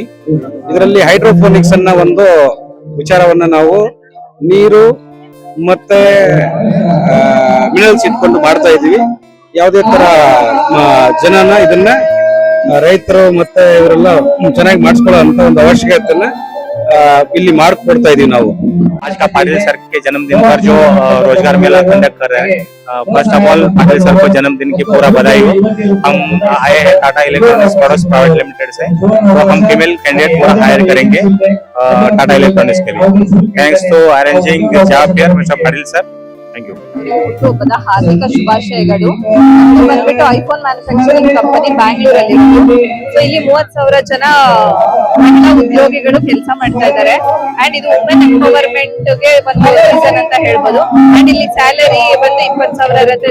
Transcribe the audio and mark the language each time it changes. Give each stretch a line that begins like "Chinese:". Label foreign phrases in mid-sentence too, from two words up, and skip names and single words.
Kannada: ಇದರಲ್ಲಿ ಹೈಡ್ರೋಫೋನಿಕ್ಸ್ ಅನ್ನ ಒಂದು ವಿಚಾರವನ್ನ ನಾವು ನೀರು ಮತ್ತೆ ಮಿನರಲ್ಸ್ ಇಟ್ಕೊಂಡು ಮಾಡ್ತಾ ಇದೀವಿ. ಯಾವುದೇ ತರ ಜನನ ಇದನ್ನ ರೈತರು ಮತ್ತೆ ಇವರೆಲ್ಲ ಚೆನ್ನಾಗಿ ಮಾಡಿಸ್ಕೊಳ್ಳೋ ಅಂತ ಒಂದು ಅವಶ್ಯಕತೆಯನ್ನ ಇಲ್ಲಿ ಮಾಡ್ಕೊಡ್ತಾ ಇದೀವಿ ನಾವು.
Hindi: आज का पाटिल सर के जन्मदिन पर जो रोजगार मेला कंडक्ट कर रहे हैं,
English: first of all
Hindi: पाटिल सर को जन्मदिन की पूरा बधाई हो। हम आए हैं टाटा इलेक्ट्रॉनिक्स प्राइवेट लिमिटेड से, तो हम
English: female candidate
Hindi: पूरा हायर करेंगे टाटा इलेक्ट्रॉनिक्स के लिए.
English: Thanks to arranging this job here Mister Patil sir. Thank you.
Kannada: ಹುಟ್ಟುಹಬ್ಬದ ಹಾರ್ದಿಕ ಶುಭಾಶಯಗಳು. ಬಂದ್ಬಿಟ್ಟು
English: iPhone manufacturing company
Kannada: ಬ್ಯಾಂಗ್ಳೂರಲ್ಲಿ ಇತ್ತು. ಸೊ ಇಲ್ಲಿ 30,000 ಜನ ಮಹಿಳಾ ಉದ್ಯೋಗಿಗಳು ಕೆಲಸ ಮಾಡ್ತಾ ಇದ್ದಾರೆ. ಅಂಡ್ ಇದು
English: women empowerment
Kannada: ಗೆ ಒಂದು ರೀಸನ್ ಅಂತ ಹೇಳ್ಬೋದು. ಅಂಡ್ ಇಲ್ಲಿ ಸ್ಯಾಲರಿ ಬಂದು 20,000 ಇರುತ್ತೆ.